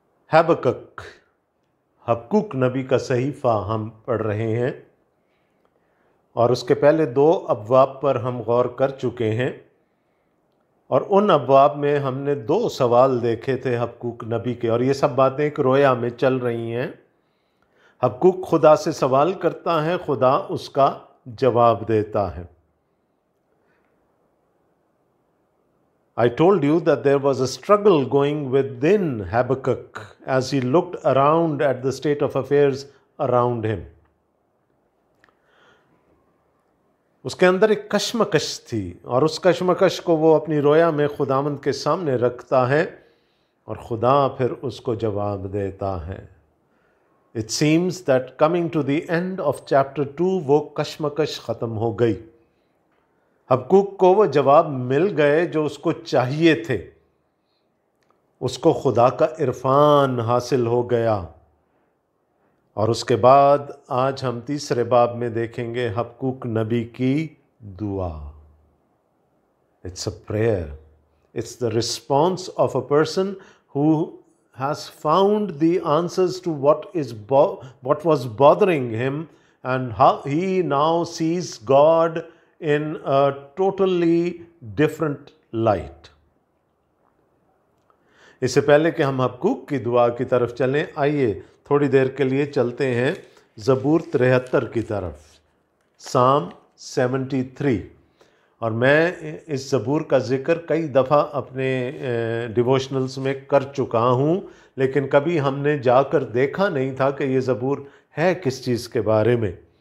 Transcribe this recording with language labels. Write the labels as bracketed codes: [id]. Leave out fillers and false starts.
[hi] हबक्कक Habakkuk नबी का सहीफ़ा हम पढ़ रहे हैं और उसके पहले 2 अबवाब पर हम गौर कर चुके हैं और उन अबवाब में हमने 2 सवाल देखे थे हबक्कूक नबी के, और ये सब बातें एक रोया में चल रही हैं। हबक्कूक खुदा से सवाल करता है, खुदा उसका जवाब देता है। [en] I told you that there was a struggle going within Habakkuk as he looked around at the state of affairs around him. [hi] उसके अंदर एक कश्मकश थी और उस कश्मकश को वो अपनी रोया में खुदावंद के सामने रखता है और खुदा फिर उसको जवाब देता है। [en] It seems that coming to the end of chapter 2 [hi] वो कश्मकश ख़त्म हो गई। हबक्कूक को वो जवाब मिल गए जो उसको चाहिए थे। उसको खुदा का इरफान हासिल हो गया। और उसके बाद आज हम तीसरे बाब में देखेंगे हबक्कूक नबी की दुआ। [en] It's a prayer, it's the response of a person who has found the answers to what was bothering him, and how he now sees God in a totally different light. [hi] इससे पहले कि हम Habakkuk की दुआ की तरफ चलें, आइए थोड़ी देर के लिए चलते हैं ज़बूर 73 की तरफ, साम 73। और मैं इस ज़बूर का ज़िक्र कई दफ़ा अपने डिवोशनल्स में कर चुका हूँ, लेकिन कभी हमने जाकर देखा नहीं था कि ये ज़बूर है किस चीज़ के बारे में।